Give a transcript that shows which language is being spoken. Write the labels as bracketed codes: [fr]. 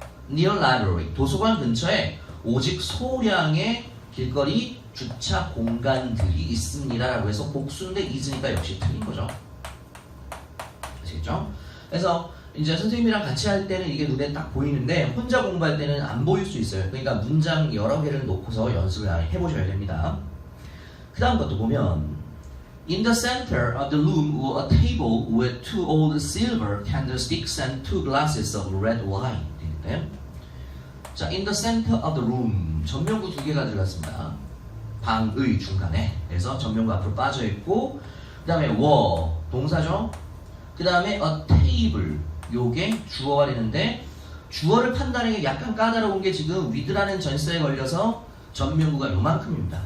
[en] near library, [ko] 도서관 근처에 오직 소량의 길거리 주차 공간들이 있습니다 라고 해서 복수인데 is니까 역시 틀린 거죠. 아시겠죠? 그래서 이제 선생님이랑 같이 할 때는 이게 눈에 딱 보이는데 혼자 공부할 때는 안 보일 수 있어요. 그러니까 문장 여러 개를 놓고서 연습을 해보셔야 됩니다. [en] 그 다음 것도 보면 In the center of the room was a table with two old silver candlesticks and two glasses of red wine. 자, in the center of the room. [ko] 전명구 두 개가 들어갔습니다. 방의 중간에. 그래서 전명구 앞으로 빠져 있고, 그 다음에 were 동사죠. 그 다음에 a table. 요게 주어가 되는데 주어를 판단하기 약간 까다로운 게 지금 with라는 전치사에 걸려서 전명구가 요만큼입니다.